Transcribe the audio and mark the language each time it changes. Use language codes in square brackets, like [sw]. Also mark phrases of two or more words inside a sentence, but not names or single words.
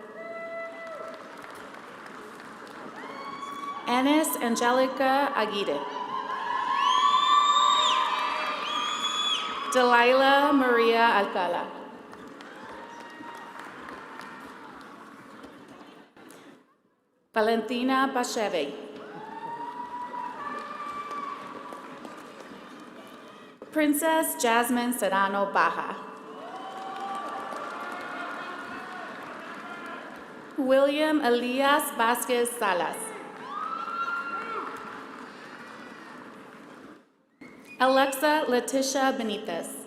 [es] Anis Angelica Aguirre. Delilah Maria Alcala. Valentina Basheve. Princess Jasmine Serrano Baja. William Elias Vasquez Salas. Alexa Leticia Benitez.